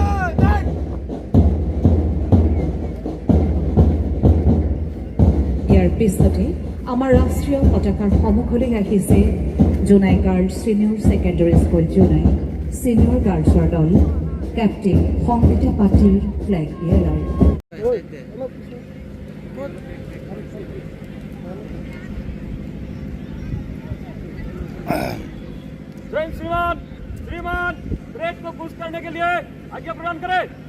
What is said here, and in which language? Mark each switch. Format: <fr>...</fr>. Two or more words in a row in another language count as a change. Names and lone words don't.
<as>ইয়াৰ পিছতে আমাৰ ৰাষ্ট্ৰীয় পতাকাৰ সন্মুখলৈ আহিছে জোনাই গাৰ্লছ ছিনিয়ৰ ছেকেণ্ডেৰী স্কুল জোনাই ছিনিয়ৰ গাৰ্লছৰ দল। কেপ্টেইন সংগীতা পাটিল</as> <en>flag bearer.</en> <hi>श्रीमान ब्रेक को पुश करने के लिए आज्ञा प्रदान करें।</hi>